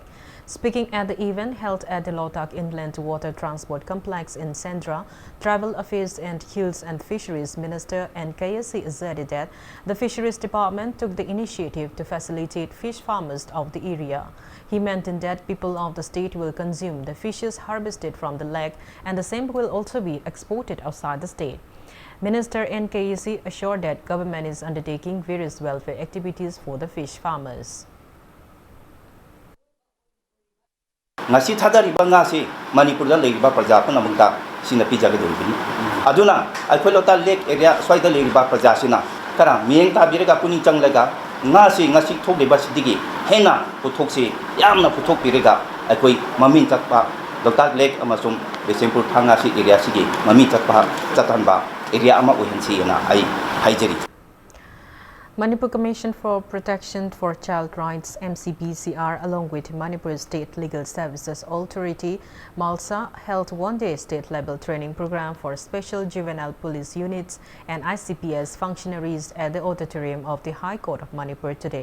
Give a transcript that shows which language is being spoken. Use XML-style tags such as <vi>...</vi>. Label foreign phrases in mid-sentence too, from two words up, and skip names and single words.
<en>Speaking at the event held at the Laudak Inland Water Transport Complex in Sandra, Travel Affairs and Hills and Fisheries Minister NKSC asserted that the Fisheries Department took the initiative to facilitate fish farmers of the area. He maintained that people of the state will consume the fishes harvested from the lake and the same will also be exported outside the state. Minister NKSC assured that government is undertaking various welfare activities for the fish farmers.</en> <mni>ngasi thadariba ngasi Manipurda leiba praja punamungta sina pijagedoribini aduna akhoi lota</mni> <en>lake area</en> <mni>swaida leiba praja sina kara mieng ta birega puni changlega ngasi thokleba sidigi hena puthokse yamna puthok birega akhoi mamin chakpa lota lake amasum Besempur thangasi area sigi mamin chakpa chatanba area ama ohensi na ai haijeri.</mni> <en>Manipur Commission for Protection for Child Rights MCPCR along with Manipur State Legal Services Authority MALSA held one-day state-level training program for special juvenile police units and ICPS functionaries at the auditorium of the High Court of Manipur today.</en>